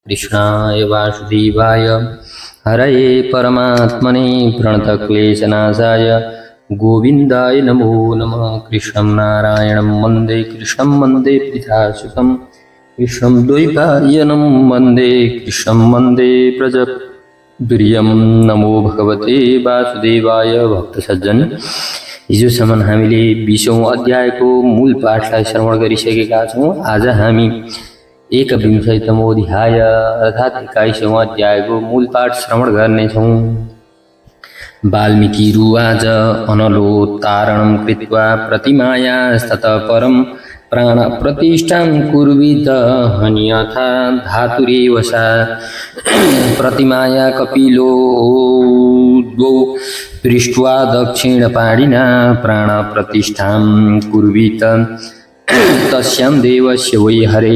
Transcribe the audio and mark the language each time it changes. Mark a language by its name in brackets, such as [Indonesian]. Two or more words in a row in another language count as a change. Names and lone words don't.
[Sanskrit] कृष्णाय वासुदेवाय हरये परमात्मने प्रणतक्लेशनाशाय गोविन्दाय नमो नमः। कृष्णं नारायणं वन्दे कृष्णं वन्दे पितासुतं कृष्णं द्वैपायनं वन्दे कृष्णं वन्दे प्रजप्रियं। नमो भगवते वासुदेवाय। [Nepali] भक्त सज्जन, हिजोसम्म हामीले 20औं अध्यायको मूल पाठलाई श्रवण गरिसकेका छौँ। आज हामी 21तमोऽध्याय अर्थात् 21औं अध्यायको मूल पाठ श्रवण गर्नेछौँ। [Sanskrit] वाल्मीकिरुवाच अनलोत्तारणं कृत्वा प्रतिमायास्ततः परं प्राणप्रतिष्ठां कुर्वीत हन्यथा धातुरेव सा। प्रतिमाया कपिलो द्वौ पृष्ट्वा दक्षिणपाणिना प्राणप्रतिष्ठां कुर्वीत तस्यां देवस्य वै हरे।